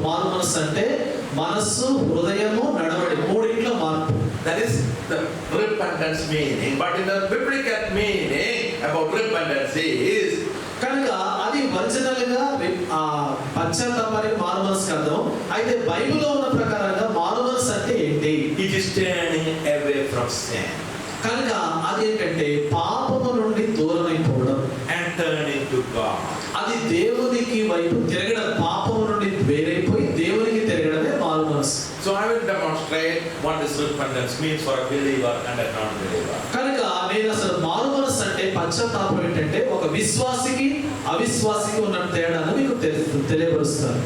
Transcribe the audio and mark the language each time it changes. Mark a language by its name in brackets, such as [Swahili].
[Telugu] మారు మనసు అంటే మనస్సు, హృదయము, నడవడి మూడింట్లో మార్పు. [English] That is the repentance meaning. But in the biblical meaning about repentance is, [Telugu] కనుక అది ఒరిజినల్ గా పశ్చాత్తాపానికి మారు మనసుకి అర్థం. అయితే బైబిల్లో ఉన్న ప్రకారంగా మారు మనసు అంటే ఏంటి? [English] it is turning away from sin [Telugu] కనుక అదేంటంటే పాపము నుండి దూరమైపోవడం [English] and turning to God. [Telugu] అది దేవునికి వైపు తిరగడం, పాపము నుండి వేరైపోయి దేవునికి తిరగడమే మారు మనసు. [English] So I will demonstrate what this repentance means for a believer and a non-believer. [Telugu] కనుక నేను అసలు మారు మనసు అంటే పశ్చాత్తాపం ఏంటంటే ఒక విశ్వాసికి అవిశ్వాసికి ఉన్న తేడాను మీకు తెలియపరుస్తాను.